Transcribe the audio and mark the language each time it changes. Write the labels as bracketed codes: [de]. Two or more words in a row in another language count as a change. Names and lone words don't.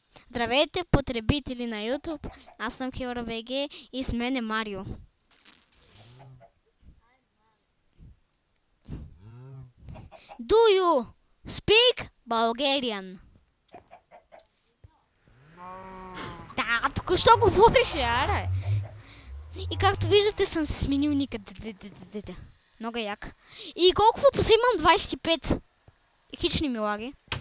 [bg] Здравейте, потребители на YouTube. Аз съм HeroBG и с мен е Марио. [en] Do you speak Bulgarian? [bg] Да, току-що говориш, аре. И както виждате, съм се сменил ника. Много як. И колко въпроса имам? 25. Хич не ми лаги.